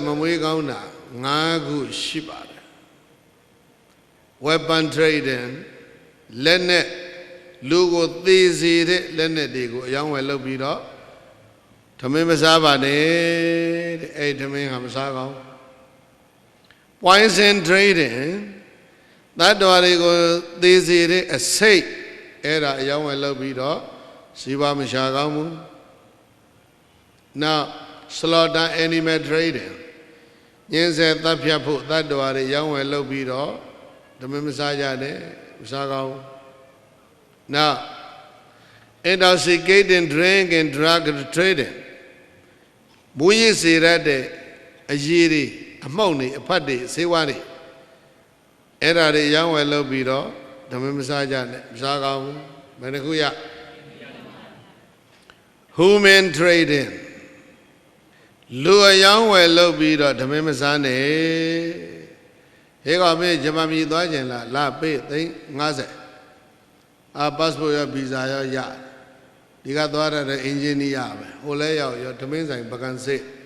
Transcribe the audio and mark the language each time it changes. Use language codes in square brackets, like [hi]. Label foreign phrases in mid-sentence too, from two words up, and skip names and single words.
[my] မမွေးကောင်းတာ5ခုရှိပါတယ် [en] weapon trading [my] လက်နဲ့လူကိုသေစေတဲ့လက်နဲ့တွေကိုအယောင်းဝယ်လုပ်ပြီးတော့ထမင်းမစားပါနဲ့တဲ့အဲ့ထမင်းဟာမစားကောင်း [en] poison trading [my] သတ္တဝါတွေကိုသေစေတဲ့အစိတ်အဲ့ဒါအယောင်းဝယ်လုပ်ပြီးတော့စီးပွားမရှာကောင်းဘူး [en] Now slaughter animal trading [my] ညင်းဆဲတပ်ဖြတ်ဖို့သတ္တဝါတွေရောင်းဝယ်လုပ်ပြီးတော့ဓမ္မမစားကြနဲ့မစားကောင်း [en] Now intoxicating drink and drug trading [my] မူရည်စေရတဲ့အရေးတွေအမှုန့်တွေအဖတ်တွေဆေးဝါးတွေအဲ့ဒါတွေရောင်းဝယ်လုပ်ပြီးတော့ဓမ္မမစားကြနဲ့မစားကောင်းဘူးဘယ်နှခုရ [en] Human trading [my] လူအယောင်းဝယ်လုပ်ပြီးတော့ဓမင်းမစားနဲ့ဟေးကောင်မေးဂျပန်ပြည်သွားကျင်လားလာပေးသိန်း50passport ရောဗီဇာရောရဒီကသွားရတဲ့အင်ဂျင်နီယာပဲဟိုလဲရောက်ရောဓမင်းဆိုင်ပကံစစ်